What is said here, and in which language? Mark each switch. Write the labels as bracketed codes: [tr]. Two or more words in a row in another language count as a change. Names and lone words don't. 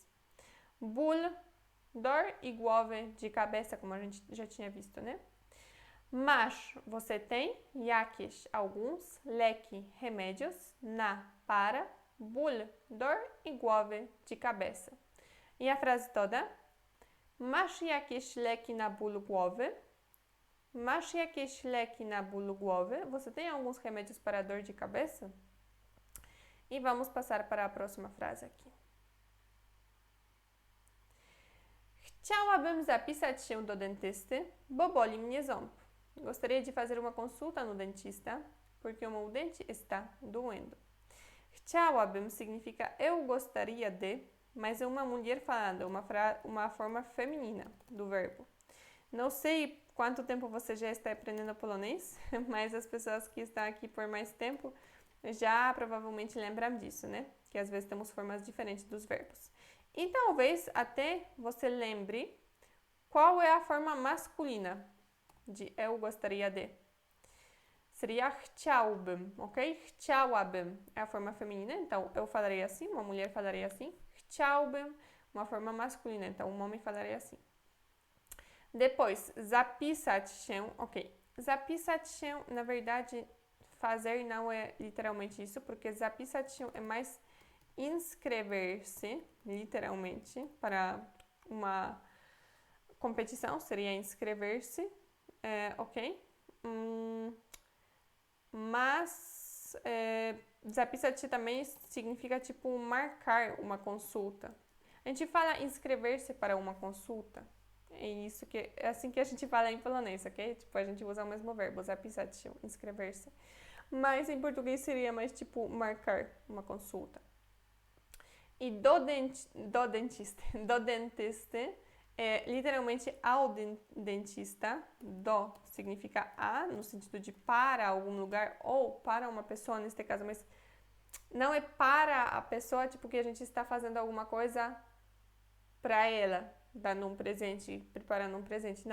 [pt] Ból, dor e głowy, de cabeça, como a gente já tinha visto, né? Mas, você tem, jakieś, alguns, leki, remédios, na, para, ból, dor e głowy, de cabeça. E a frase toda. [pl] Masz jakieś leki na ból głowy? Masz jakieś leki na ból głowy? [pt] Você tem alguns remédios para dor de cabeça? E vamos passar para a próxima frase aqui. [pl] Chciałabym zapisać się do dentysty, bo boli mnie ząb. [pt] Gostaria de fazer uma consulta no dentista, porque o meu dente está doendo. Chciałabym significa eu gostaria de, mas é uma mulher falando, uma forma feminina do verbo. Não sei quanto tempo você já está aprendendo polonês, mas as pessoas que estão aqui por mais tempo já provavelmente lembram disso, né? Que às vezes temos formas diferentes dos verbos. E talvez até você lembre qual é a forma masculina de eu gostaria de. Seria chciałbym, ok? Chciałabym é a forma feminina, então eu falaria assim, uma mulher falaria assim. Chciałbym, uma forma masculina, então um homem falaria assim. Depois, [pl] zapisać się, ok. Zapisać się, [pt] na verdade, fazer não é literalmente isso, porque [pl] zapisać się [pt] é mais inscrever-se, literalmente, para uma competição, seria inscrever-se, ok? Mas [pl] zapisać się [pt] também significa tipo marcar uma consulta. A gente fala inscrever-se para uma consulta. É assim que a gente fala em polonês, ok? Tipo, a gente usa o mesmo verbo, [pl] zapisać się, [pt] inscrever-se. Mas em português seria mais tipo marcar uma consulta. E do dentista é literalmente ao dentista. Do significa a, no sentido de para algum lugar ou para uma pessoa, neste caso, mas não é para a pessoa, tipo, que a gente está fazendo alguma coisa para ela, dando um presente, preparando um presente.